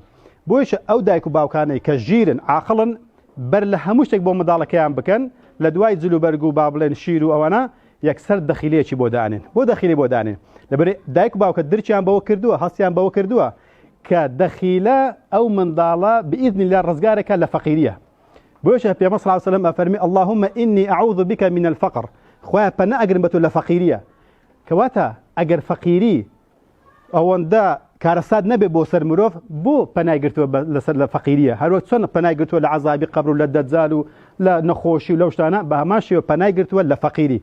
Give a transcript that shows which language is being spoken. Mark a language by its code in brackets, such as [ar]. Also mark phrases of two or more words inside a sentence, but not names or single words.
[ckb] بۆیش ئەو دایک و باوکانەی کە ژیرن عاقڵن بەر لە هەموو شتێک بۆ منداڵەکەیان بکەن، لە دوای جلوبەرگ و با بڵێن شیر و ئەوەنە یەکسەر دەخیلەیەکی بۆ دانێن، بۆ دەخیلی بۆ دانێن. لەبەر دایک و باوکە درچیان بەوە کردووە، هەستیان بەوە کردووە كدخيلة أو منداڵە [ar] بإذن الله [ckb] ڕزگارێکە لە فەقیریە. بۆیە پێغەمبەر [ar] صلی الله عليه وسلم ئەفەرمی اللهم إني أعوذ بك من الفقر، [ckb] خۆیان پەنا ئەگرم بە تۆ لە فەقیریە. کەواتە ئەگەر فەقیری ئەوەندە کارەسات نەبێ بۆ سەر مرۆڤ، بۆ پەنای گرتووە لەسەر لە فەقیریە، هەروە چۆن پەنای گرتووە لە عەزابی قەبر و لە دەجال و لە نەخۆشی و لەو شتانە، بە هەمان شێوە پەنای گرتووە لە فەقیری.